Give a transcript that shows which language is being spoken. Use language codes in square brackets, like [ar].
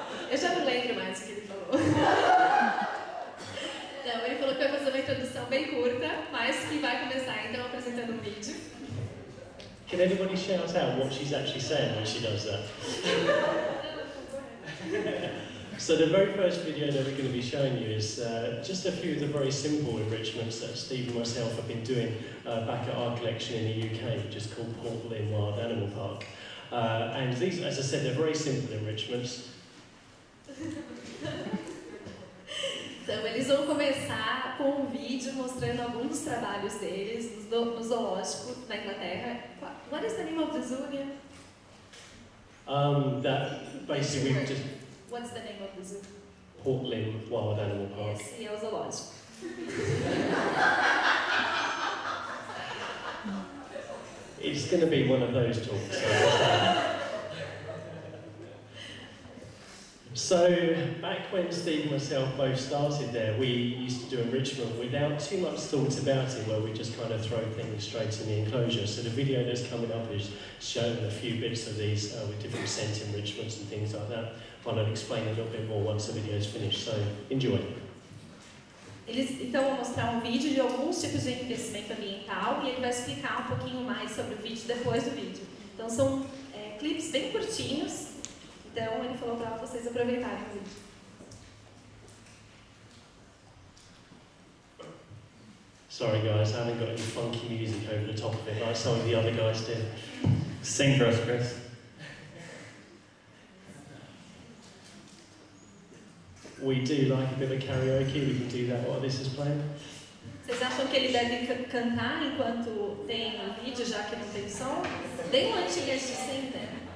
[pt] Eu já não lembro mais o que ele falou. Não, ele falou que vai fazer uma introdução bem curta, mas que vai começar então apresentando um vídeo. [en] Can anybody shout out what she's actually saying when she does that? So the very first video that we're going to be showing you is just a few of the very simple enrichments that Steve and myself have been doing back at our collection in the UK, which is called Port Lynn Wild Animal Park. And these, as I said, they're very simple enrichments. [pt] Então, eles vão começar com um vídeo mostrando alguns dos trabalhos deles no zoológico na Inglaterra. [en] What is the name of the zoo again? That basically we just... What's the name of the zoo? Port Lynn Wild Animal Park. [pt] Esse é o zoológico. [en] It's going to be one of those talks. So, back when Steve and myself both started there, we used to do enrichment without too much thought about it, where we just kind of throw things straight in the enclosure. So the video that's coming up is showing a few bits of these with different scent enrichments and things like that. I'll explain a little bit more once the video is finished, so enjoy. [pt] Eles então vão mostrar um vídeo de alguns tipos de enriquecimento ambiental e ele vai explicar um pouquinho mais sobre o vídeo depois do vídeo. Então são clipes bem curtinhos. Então, ele falou para vocês aproveitarem o vídeo. [en] Sorry guys, I haven't got any funky music over the top of it like some of the other guys did. Sing for us, Chris. We do like a bit of karaoke, we can do that while this is playing. [pt] Vocês acham que ele deve cantar enquanto tem o vídeo, já que não tem som? Deem uma antiga de sing then.